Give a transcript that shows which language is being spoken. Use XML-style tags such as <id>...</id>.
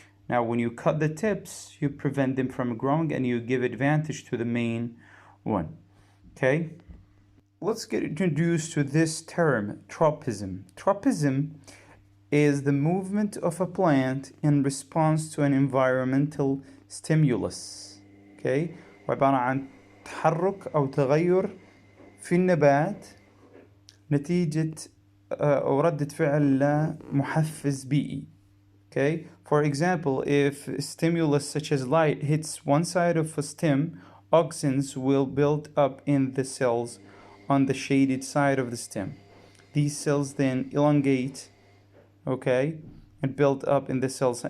<en>Now, when you cut the tips, you prevent them from growing and you give advantage to the main one. Okay, let's get introduced to this term, tropism. Tropism is the movement of a plant in response to an environmental stimulus.</en> <ar>Okay, وعبارة عن تحرك أو تغير في النبات نتيجة أو ردة فعل لمحفز بيئي.</ar> <en>Okay, for example, if stimulus such as light hits one side of a stem, auxins will build up in the cells on the shaded side of the stem. These cells then elongate, okay, and build up in the cells.</en>